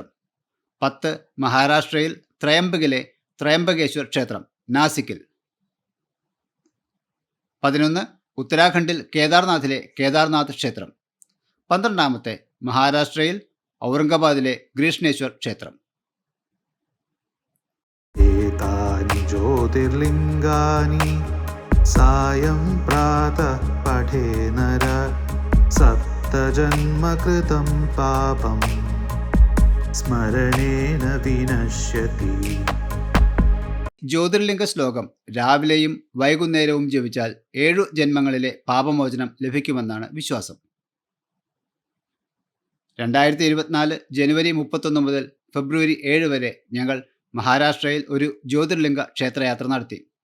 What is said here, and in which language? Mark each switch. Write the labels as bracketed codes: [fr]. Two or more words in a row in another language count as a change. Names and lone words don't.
[ml] 10 മഹാരാഷ്ട്രയിൽ ത്രയംബകിലെ ത്രയംബകേശ്വർ ക്ഷേത്രം നാസിക്കിൽ. 11 ഉത്തരാഖണ്ഡിൽ കേദാർനാഥിലെ കേദാർനാഥ് ക്ഷേത്രം. 12 മഹാരാഷ്ട്രയിൽ ഔറംഗാബാദിലെ ഗ്രീഷ്ണേശ്വർ ക്ഷേത്രം. [sa] एतानि ज्योतिर्लिङ्गानि सायं प्रातः पठे नर सप्तजन्मकृतं पापं स्मरणेन विनश्यति. [ml] ജ്യോതിർലിംഗ ശ്ലോകം രാവിലെയും വൈകുന്നേരവും ജപിച്ചാൽ 7 ജന്മങ്ങളിലെ പാപമോചനം ലഭിക്കുമെന്നാണ് വിശ്വാസം. 2024 ജനുവരി 31 മുതൽ ഫെബ്രുവരി 7 വരെ ഞങ്ങൾ മഹാരാഷ്ട്രയിൽ ഒരു ജ്യോതിർലിംഗ ക്ഷേത്രയാത്ര നടത്തി.